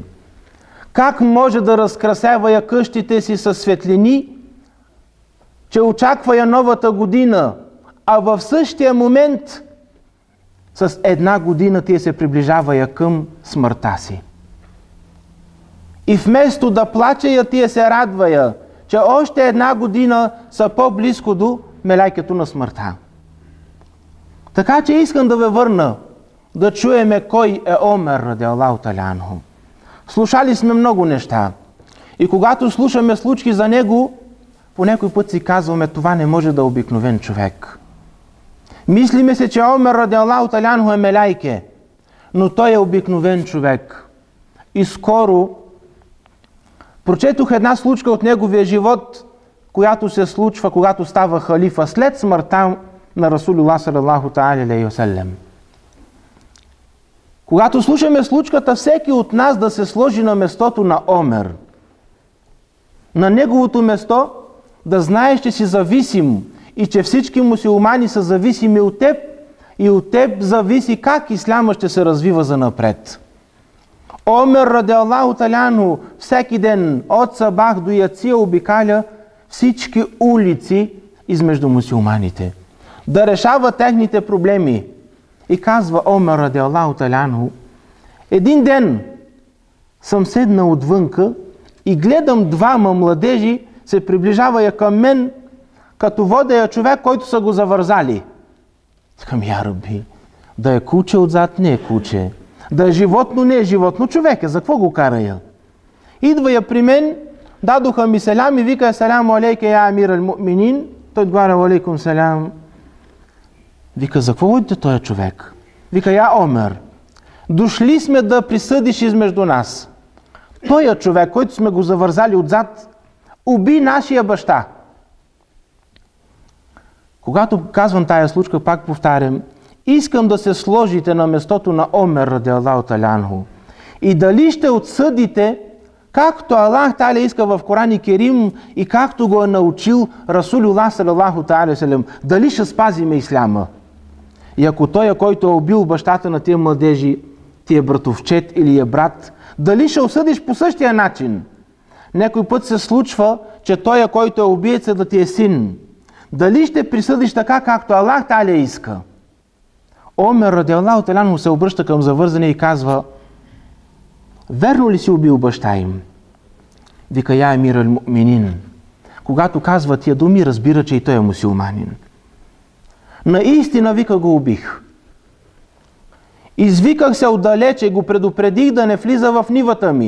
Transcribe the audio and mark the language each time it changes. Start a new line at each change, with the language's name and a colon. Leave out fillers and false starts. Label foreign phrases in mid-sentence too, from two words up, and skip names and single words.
Bulgarian: Как може да разкрасявая къщите си със светлини, че очаквая новата година, а в същия момент с една година тия се приближавая към смъртта си? И вместо да плача я тия се радвая, че още една година са по-близко до мелайкето на смъртта. Така че искам да ви върна да чуеме кой е Омер
Arabic: رضي الله تعالى عنه.
Bulgarian: Слушали сме много неща. И когато слушаме случки за него, по някой път си казваме, това не може да е обикновен човек. Мислиме се, че Омер
Arabic: رضي الله تعالى عنه
Bulgarian: е мелайке, но той е обикновен човек. И скоро прочетох една случка от неговия живот, която се случва, когато става халифа след смъртта на Расулуллах
Arabic: صلى الله تعالى عليه وسلم.
Bulgarian: Когато слушаме случката, всеки от нас да се сложи на местото на Омер. На неговото место да знаеш, че си зависим и че всички мюсюлмани са зависими от теб и от теб зависи как исляма ще се развива занапред. Омер
Arabic: رضي الله تعالى عنه
Bulgarian: всеки ден от сабах до яция обикаля всички улици измежду мюсюлманите, да решава техните проблеми. И казва Омер
Arabic: رضي الله تعالى عنه,
Bulgarian: един ден съм седнал отвънка и гледам двама младежи се приближава към мен, като водея човек, който са го завързали. Към
Arabic: يا ربي,
Bulgarian: да е куче отзад, не е куче. Да е животно, не е животно, човек е, за какво го кара я? Идва я при мен, дадоха ми селям и вика,
Arabic: السلام عليك يا أمير المؤمنين.
Bulgarian: Той отговаря,
Arabic: عليكم السلام.
Bulgarian: Вика, за какво водите този човек? Вика, я Омер, дошли сме да присъдиш измежду нас. Той човек, който сме го завързали отзад, уби нашия баща. Когато казвам тая случка, пак повтарям, искам да се сложите на местото на Омер
Arabic: رضي الله تعالى عنه.
Bulgarian: И дали ще отсъдите, както
Arabic: الله تعالى
Bulgarian: иска в Коран Керим и както го е научил Расулуллах
Arabic: صلى الله تعالى عليه وسلم,
Bulgarian: дали ще спазиме исляма. И ако той, който е убил бащата на тия младежи, ти е братовчет или е брат, дали ще осъдиш по същия начин? Някой път се случва, че той, който е убиеца, да ти е син. Дали ще присъдиш така, както
Arabic: الله تعالى
Bulgarian: иска? Омер
Arabic: رضي الله تعالى عنه
Bulgarian: се обръща към завързания и казва, верно ли си убил баща им? Вика,
Arabic: يا أمير المؤمنين.
Bulgarian: Когато казва тия думи, разбира, че и той е мюсюлманин. Наистина, вика, го убих. Извиках се отдалече и го предупредих да не влиза в нивата ми.